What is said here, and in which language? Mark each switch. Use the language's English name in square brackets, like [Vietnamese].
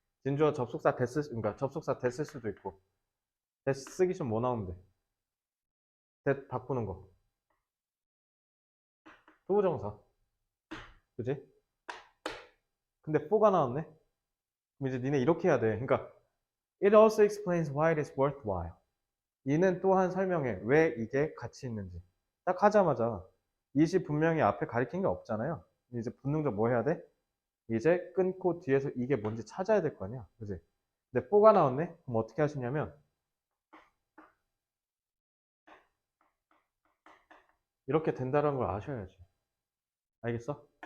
[Korean] 진조가 접속사 됐을, 그러니까 접속사 됐을 수도 있고. 됐 쓰기 좀 뭐 나오면 돼? 됐 바꾸는 거. 투부정사. 그지? 근데 4가 나왔네? 그럼 이제 니네 이렇게 해야 돼. 그러니까 [English] it also explains why it is worthwhile. [Korean] 이는 또한 설명해. 왜 이게 가치 있는지. 딱 하자마자 이시 분명히 앞에 가리킨 게 없잖아요. 이제 본능적 뭐 해야 돼? 이제 끊고 뒤에서 이게 뭔지 찾아야 될 거 아니야. 그지? 근데 4가 나왔네? 그럼 어떻게 하시냐면 이렇게 된다는 걸 아셔야지. 알겠어?